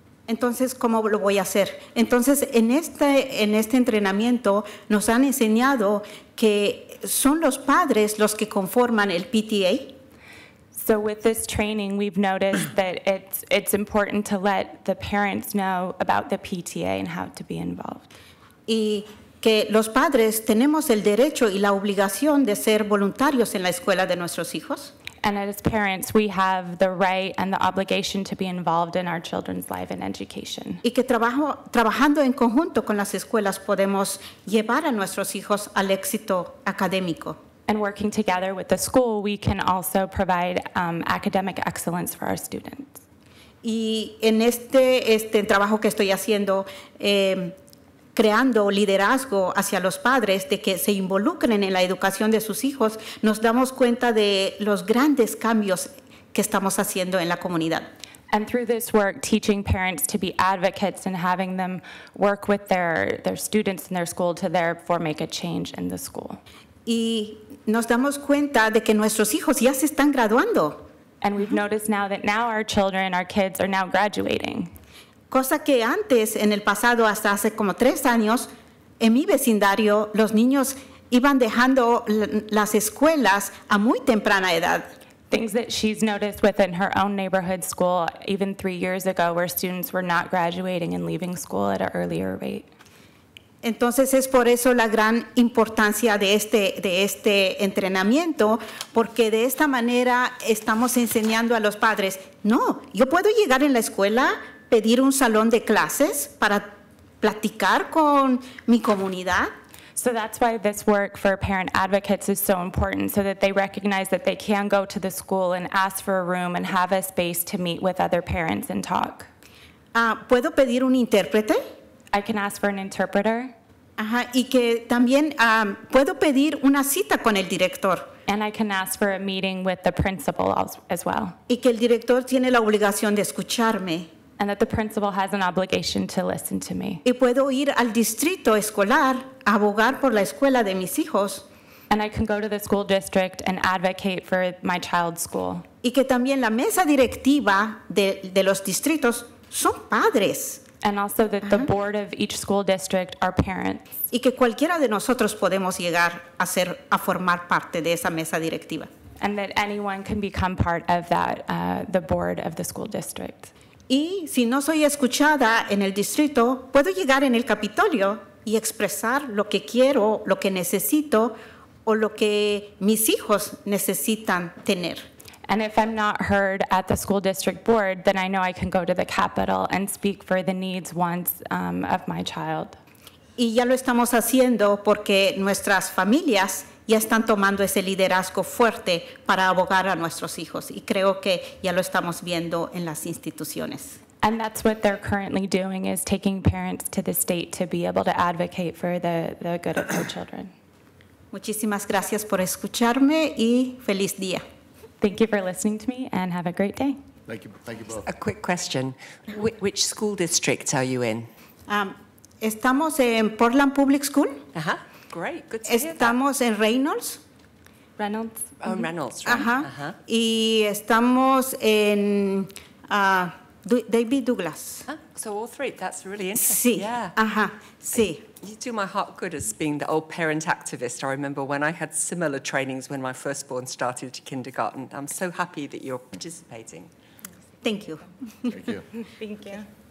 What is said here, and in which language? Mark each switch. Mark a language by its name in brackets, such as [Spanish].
[Spanish] Entonces, ¿cómo lo voy a hacer? Entonces, en este entrenamiento nos han enseñado que son los padres los que conforman el PTA. [English] So with this training, we've noticed that it's important to let the parents know about the PTA and how to be involved. [Spanish] Y que los padres tenemos el derecho y la obligación de ser voluntarios en la escuela de nuestros hijos. [English] And as parents, we have the right and the obligation to be involved in our children's life and education. [Spanish] Y que trabajando en conjunto con las escuelas podemos llevar a nuestros hijos al éxito académico. [English] And working together with the school, we can also provide academic excellence for our students. [Spanish] Y en este trabajo que estoy haciendo, creando liderazgo hacia los padres de que se involucren en la educación de sus hijos, nos damos cuenta de los grandes cambios que estamos haciendo en la comunidad. [English] And through this work, teaching parents to be advocates and having them work with their students in their school to therefore make a change in the school. [Spanish] Y nos damos cuenta de que nuestros hijos ya se están graduando. [English] And we've noticed now that our children, our kids are now graduating. [Spanish] Cosa que antes, en el pasado, hasta hace como 3 años, en mi vecindario, los niños iban dejando las escuelas a muy temprana edad. [English] Things that she's noticed within her own neighborhood school, even 3 years ago, where students were not graduating and leaving school at an earlier rate. [Spanish] Entonces es por eso la gran importancia de este entrenamiento, porque de esta manera estamos enseñando a los padres, no, yo puedo llegar en la escuela, pedir un salón de clases para platicar con mi comunidad. [English] So that's why this work for parent advocates is so important, so that they recognize that they can go to the school and ask for a room and have a space to meet with other parents and talk. [Spanish] ¿Puedo pedir un intérprete? [English] I can ask for an interpreter. [Spanish] Ajá, y que también puedo pedir una cita con el director. [English] And I can ask for a meeting with the principal as well. [Spanish] Y que el director tiene la obligación de escucharme. [English] And that the principal has an obligation to listen to me. [Spanish] Y puedo ir al distrito escolar a abogar por la escuela de mis hijos. [English] And I can go to the school district and advocate for my child's school. [Spanish] Y que también la mesa directiva de los distritos son padres. [English] And also that the board of each school district are parents. [Spanish] Y que cualquiera de nosotros podemos llegar a formar parte de esa mesa directiva. [English] And that anyone can become part of that, the board of the school district. [Spanish] Y si no soy escuchada en el distrito, puedo llegar en el Capitolio y expresar lo que quiero, lo que necesito o lo que mis hijos necesitan tener. [English] And if I'm not heard at the school district board, then I know I can go to the Capitol and speak for the needs, wants of my child. [Spanish] Y ya lo estamos haciendo porque nuestras familias ya están tomando ese liderazgo fuerte para abogar a nuestros hijos. Y creo que ya lo estamos viendo en las instituciones. [English] And that's what they're currently doing, is taking parents to the state to be able to advocate for the good of their children. [Spanish] Muchísimas gracias por escucharme y feliz día. [English] Thank you for listening to me, and have a great day. Thank you both. A quick question. Which school district are you in? [Spanish] Estamos en Portland Public School. [English] Great, good to hear that. [Spanish] Estamos en Reynolds. [English] Reynolds. Oh, Reynolds, right. [Spanish] Ajá. Y estamos en David Douglas. [English] So all three, that's really interesting. yeah. [Spanish] ajá, sí. [English] You do my heart good as being the old parent activist. I remember when I had similar trainings when my firstborn started kindergarten. I'm so happy that you're participating. Thank you. Thank you. Thank you.